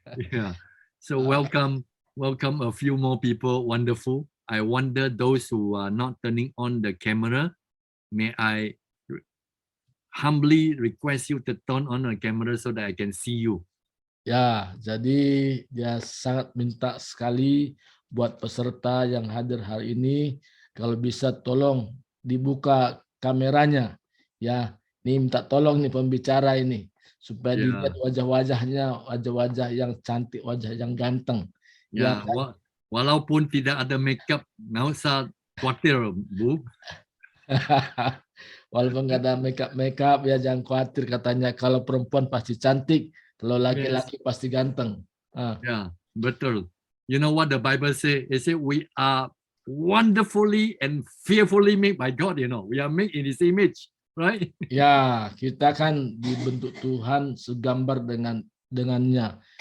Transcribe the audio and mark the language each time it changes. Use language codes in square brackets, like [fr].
[en] Yeah. So welcome a few more people. Wonderful. I wonder those who are not turning on the camera, may I humbly request you to turn on the camera so that I can see you. [id] Ya, jadi dia sangat minta sekali buat peserta yang hadir hari ini, kalau bisa tolong dibuka kameranya. Ya, ini minta tolong nih pembicara ini, supaya Yeah. dilihat wajah-wajahnya, wajah-wajah yang cantik, wajah yang ganteng. Ya, walaupun tidak ada makeup, nggak usah khawatir, Bu. Walaupun nggak ada makeup ya jangan khawatir, katanya kalau perempuan pasti cantik, kalau laki-laki pasti ganteng. Yeah, betul. [en] You know what the Bible say? It say we are wonderfully and fearfully made by God. You know, we are made in His image, right? [id] Ya, kita kan dibentuk Tuhan segambar dengannya.